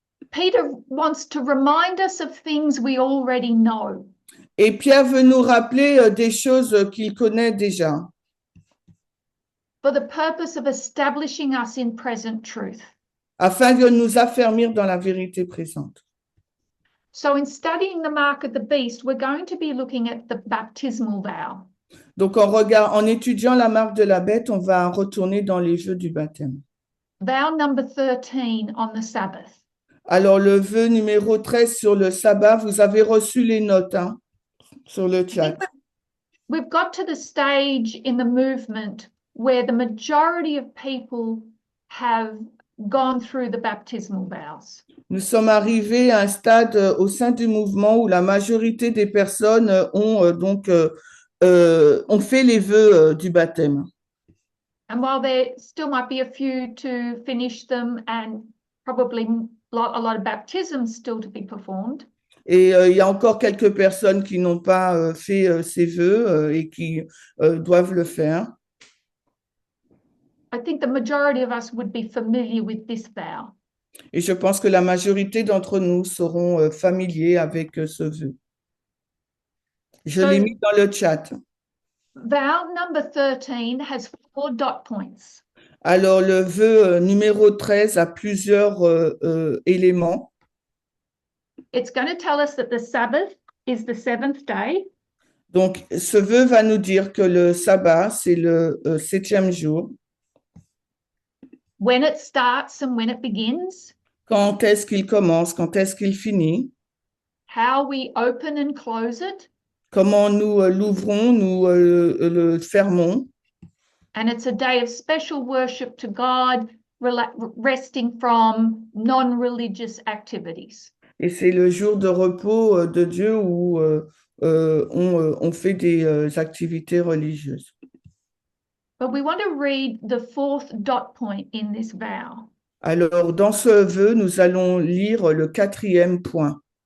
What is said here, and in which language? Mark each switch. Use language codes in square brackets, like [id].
[en] Peter wants to remind us of things we already know. [fr] Et Pierre veut nous rappeler des choses qu'il connaît déjà. [en] For the purpose of establishing us in present truth. [fr] Afin de nous affermir dans la vérité présente. [en] So in studying the mark of the beast, we're going to be looking at the baptismal vow. [fr] Donc en étudiant la marque de la bête, on va retourner dans les vœux du baptême. [en] Vow number 13 on the Sabbath. [fr] Alors le vœu numéro 13 sur le sabbat, vous avez reçu les notes sur le chat. [en] We've got to the stage in the movement where the majority of people have gone through the baptismal vows. [fr] Nous sommes arrivés à un stade au sein du mouvement où la majorité des personnes ont donc on fait les vœux du baptême. [en] And while there still might be a few to finish them and probably a lot of baptisms still to be performed, [fr] Et il y a encore quelques personnes qui n'ont pas fait ces vœux et qui doivent le faire. [en] I think the majority of us would be familiar with this vow. [fr] Et je pense que la majorité d'entre nous seront familiers avec ce vœu. Je l'ai mis dans le chat. [en] Vow number 13 has 4 dot points. [fr] Alors, le vœu numéro 13 a plusieurs éléments. [en] It's going to tell us that the Sabbath is the 7th day. [fr] Donc, ce vœu va nous dire que le sabbat, c'est le 7e jour. [en] When it starts and when it begins. [fr] Quand est-ce qu'il commence, quand est-ce qu'il finit. [en] How we open and close it. [fr] Comment nous l'ouvrons, nous le fermons. [en] And it's a day of special worship to God, resting from non-religious activities. [fr] Et c'est le jour de repos de Dieu où on fait des activités religieuses. [en] But we want to read the 4th dot point in this vow. [fr] Alors, dans ce vœu, nous allons lire le 4e point.